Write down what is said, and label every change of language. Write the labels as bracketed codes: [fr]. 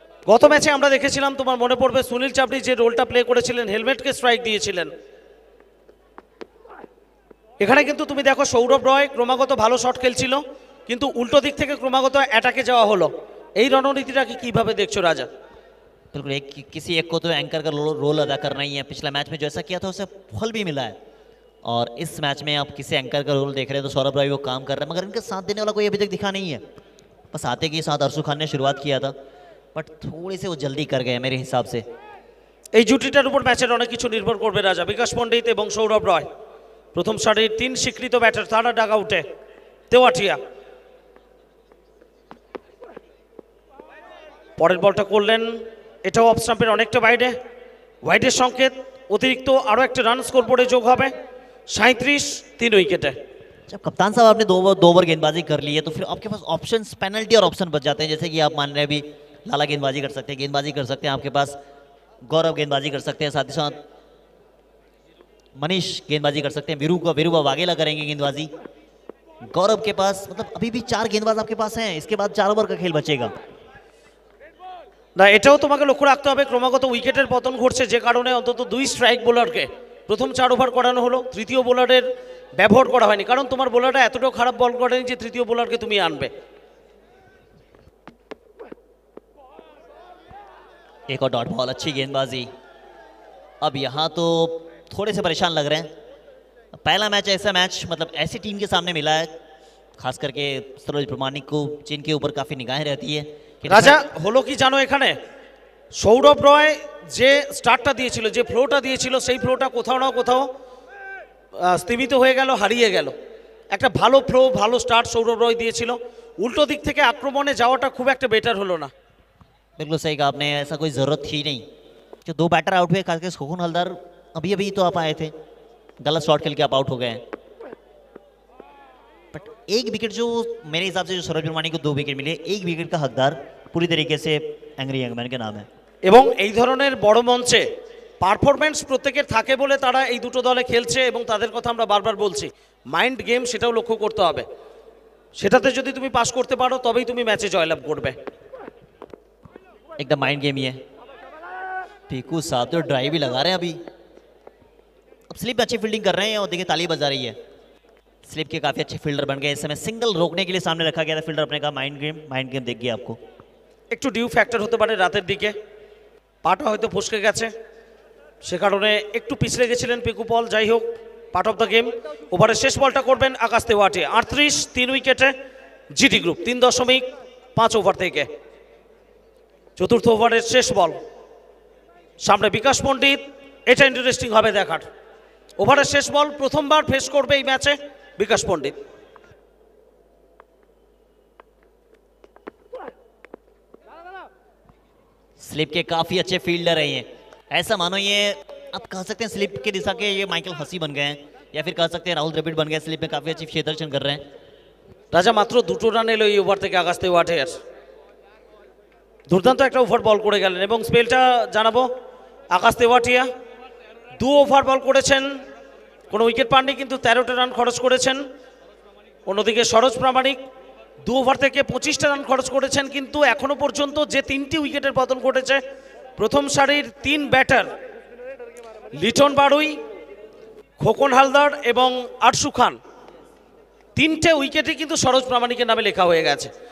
[bn] গত ম্যাচে আমরা দেখেছিলাম, তোমার মনে পড়বে, সুনীল চাবড়ি যে রোলটা প্লে করেছিলেন, হেলমেটকে স্ট্রাইক দিয়েছিলেন। এখানে কিন্তু তুমি দেখো সৌরভ রয় ক্রমাগত ভালো শট খেলছিল, কিন্তু উল্টো দিক থেকে ক্রমাগত অ্যাটাকে যাওয়া হলো। এই রণনীতিটাকে কিভাবে দেখছো রাজা? [hi] बिल्कुल, किसी एक को तो एंकर का रोल अदा करना ही है। पिछला मैच में जैसा किया था उसे फल भी मिला है, और इस मैच में आप किसी एंकर का रोल देख रहे हैं तो सौरभ रॉय वो काम कर रहे हैं, मगर इनके साथ देने वाला कोई अभी तक दिखा नहीं है। बस आते के साथ अरशु खान ने शुरुआत किया था, बट थोड़ी से वो जल्दी कर गए मेरे हिसाब से। [bn] এই জুটিটার উপর ম্যাচের অনেক কিছু নির্ভর করবে রাজা। বিকাশ পণ্ডিত এবং সৌরভ রয় প্রথম সারির 3 স্বীকৃত ব্যাটার, তারা ডাক আউটে। তেওয়াটিয়া পরের বলটা করলেন, এটাও অফ স্টাম্পের অনেকটা বাইরে, ওয়াইডের সংকেত। অতিরিক্ত আরও একটা রান স্কোর বোর্ডে যোগ হবে। 37, 3 উইকেটে। [hi] जब कप्तान साहब आपने दो ओवर गेंदबाजी कर ली है तो फिर आपके पास ऑप्शंस, पेनल्टी और ऑप्शन बच जाते हैं। जैसे कि आप मान रहे हैं अभी लाला गेंदबाजी कर सकते हैं, गेंदबाजी कर सकते हैं, आपके पास गौरव गेंदबाजी कर सकते हैं, साथ ही साथ मनीष गेंदबाजी कर सकते हैं, वीरू वाघेला करेंगे गेंदबाजी। गौरव के पास मतलब अभी भी 4 गेंदबाज आपके पास हैं, इसके बाद 4 ओवर का खेल बचेगा। [bn] না, এটাও তোমাকে লক্ষ্য রাখতে হবে, ক্রমাগত উইকেটের পতন ঘটছে, যে কারণে অন্তত 2 স্ট্রাইক বোলারকে প্রথম 4 ওভার করানো হলো। তৃতীয় বোলারের ব্যবহার করা হয়নি, কারণ তোমার বোলারটা এতটাও খারাপ বল করেনি যে তৃতীয় বোলারকে তুমি আনবে। [hi] एक और डॉट बॉल, अच्छी गेंदबाजी। अब यहाँ तो थोड़े से परेशान लग रहे हैं। पहला मैच ऐसा मैच मतलब ऐसी टीम के सामने मिला है, खास करके सरोज प्रमाणिक को, जिनके ऊपर काफ़ी निगाहें रहती है। [bn] রাজা হলো কি জানো, এখানে সৌরভ রয় যে স্টার্টটা দিয়েছিল, যে ফ্লোটা দিয়েছিল, সেই ফ্লোটা কোথাও না কোথাও স্তীমিত হয়ে গেল, হারিয়ে গেল। একটা ভালো ফ্লো, ভালো স্টার্ট সৌরভ রয় দিয়েছিল। উল্টো দিক থেকে আক্রমণে যাওয়াটা খুব একটা বেটার হলো না। [hi] बिल्कुल सही कहा आपने, ऐसा कोई ज़रूरत थी नहीं। जो 2 बैटर आउट हुए, खासकर सुखन हलदर अभी अभी तो आप आए थे, गलत शॉट खेल के आप आउट हो गए हैं। बट एक विकेट जो मेरे हिसाब से जो सौरभ प्रमाणिक को 2 विकेट मिले, 1 विकेट का हकदार पूरी तरीके से एंग्री यंगमैन के नाम है। [bn] এবং এই ধরনের বড় মঞ্চে পারফরম্যান্স প্রত্যেকের থাকে বলে তারা এই দুটো দলে খেলছে, এবং তাদের কথা আমরা বারবার বলছি। মাইন্ড গেম, সেটাও লক্ষ্য করতে হবে। সেটাতে যদি তুমি পাস করতে পারো তবেই তুমি ম্যাচে জয়লাভ করবে। [hi] एकदम माइंड गेम ही है। पीकू साहब तो ड्राइव ही लगा रहे हैं अभी। अब स्लिप अच्छी फील्डिंग कर रहे हैं और देखिए ताली बजा रही है। स्लिप के काफ़ी अच्छे फील्डर बन गए। इस समय सिंगल रोकने के लिए सामने रखा गया था फील्डर अपने का। माइंड गेम देख गया आपको। [bn] একটু ডিউ ফ্যাক্টর হতে পারে রাতের দিকে, পাটা হয়তো ফসকে গেছে, সে কারণে একটু পিছলে গেছিলেন পিকু পল। যাই হোক, [en] Part of the game. [bn] ওভারের শেষ বলটা করবেন আকাশ তেওয়াটিয়া। 38, 3 উইকেটে জিটি গ্রুপ 3.5 ওভার থেকে। চতুর্থ ওভারের শেষ বল, সামনে বিকাশ পণ্ডিত। এটা ইন্টারেস্টিং হবে দেখার। ওভারের শেষ বল প্রথমবার ফেস করবে এই ম্যাচে বিকাশ পণ্ডিত। [hi] स्लिप के काफ़ी अच्छे फील्डर हैं ये। ऐसा मानो ये आप कह सकते हैं स्लिप के दिशा के ये माइकल हसी बन गए हैं, या फिर कह सकते हैं राहुल द्रविड़ बन गए। स्लिप में काफ़ी अच्छी क्षेत्ररक्षण कर रहे हैं। [bn] রাজা মাত্র 2টো রান এলো এই ওভার থেকে আকাশ তেওয়াটিয়ার। দুর্দান্ত একটা ওভার বল করে গেলেন, এবং স্পেলটা জানাবো। আকাশ তেওয়াটিয়া 2 ওভার বল করেছেন, কোনো উইকেট পাননি, কিন্তু 13টা রান খরচ করেছেন। অন্যদিকে সরোজ প্রামাণিক 2 ওভার থেকে 25টা রান খরচ করেছেন, কিন্তু এখনো পর্যন্ত যে 3টি উইকেটের পতন ঘটেছে, প্রথম সারির 3 ব্যাটার লিটন বাড়ুই, খোকন হালদার এবং আরশু খান, 3টে উইকেটই কিন্তু সরোজ প্রামাণিকের নামে লেখা হয়ে গেছে।